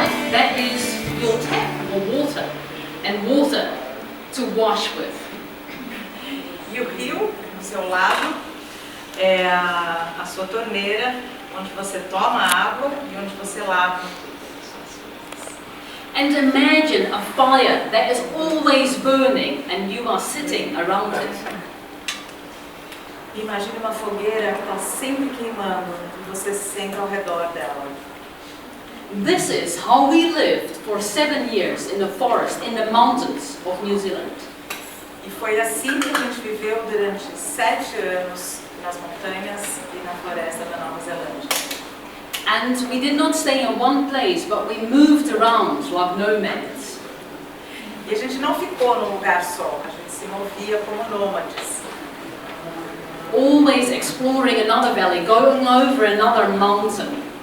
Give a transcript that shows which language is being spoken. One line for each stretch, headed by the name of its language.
English: that is your tap or water, and water to wash with.
Portuguese: E o rio, do seu lado, é a sua torneira, onde você toma água e onde você lava.
English: And imagine a fire that is always burning and you are sitting around it.
Portuguese: Imagine uma fogueira que está sempre queimando e você se senta ao redor dela.
English: This is how we lived for 7 years in the forest, in the mountains of New Zealand.
Portuguese: E foi assim que a gente viveu durante 7 anos nas montanhas e na floresta da Nova Zelândia.
English: And we did not stay in one place, but we moved around like nomads.
Portuguese: E a gente não ficou num lugar só, a gente se movia como nômades.
English: Always exploring another valley, going over another mountain.